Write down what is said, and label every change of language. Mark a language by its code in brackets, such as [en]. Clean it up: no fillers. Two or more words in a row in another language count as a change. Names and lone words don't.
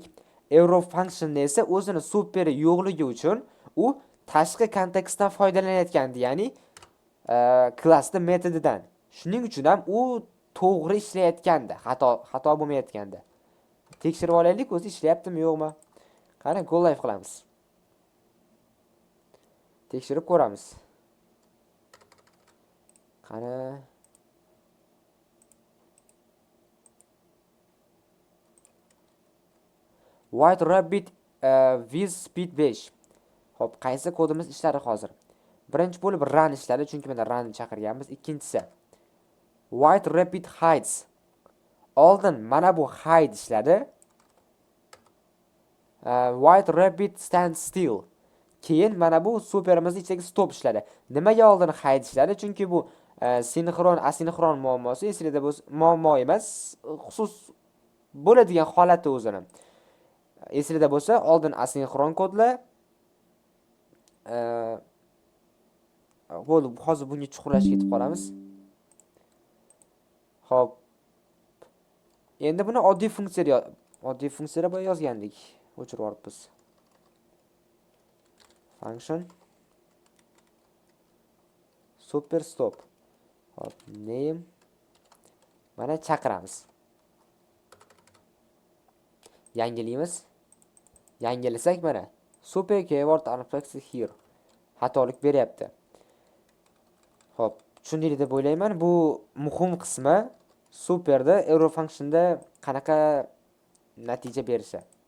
[en] Arrow functionni [uz] esa o'zini superi yo'qligi uchun u tashqi kontekstdan foydalanayotgandi, ya'ni classning metodidan. Shuning uchun ham u to'g'ri ishlayotgandi, xato bo'lmayotgandi. Tekshirib olaylik, o'zi ishlayaptimi, yo'qmi? Qani, [en] go live [uz] qilamiz. Tekshirib ko'ramiz. Qani. [en] White rabbit with speed 5. [uz] Xo'p, qaysi kodimiz ishladi hozir? Birinchi bo'lib run ishladi, chunki mana run chaqirganmiz. Ikkinchisi [en] white rabbit hides. [uz] Oldin mana bu hide ishladi. [en] White rabbit stands still. [uz] Keyin mana bu superimizning ichidagi stop ishladi. Nimaga oldin hide ishladi? Chunki bu sinxron asinxron muammosi esingizda bo'lsa, muammo emas, xusus bo'ladigan holati o'zini. Esingizda bo'lsa, oldin asinxron kodlar bo'ldi. Hozir bunga chuqurlashib ketib qolamiz. Xo'p. Endi buni oddiy funksiyada boya yozgandik. O'chirib yuboribmiz. [en] Function super stop. [uz] Hop, name. Mana chaqiramiz. Yangilaymiz. Yangilasak mana [en] super keyword unfixed here. [uz] Xatolik beryapti. Hop, tushundingiz deb o'ylayman. Bu muhim qismi superda [en] arrow functionda [uz] qanaqa natija berishi.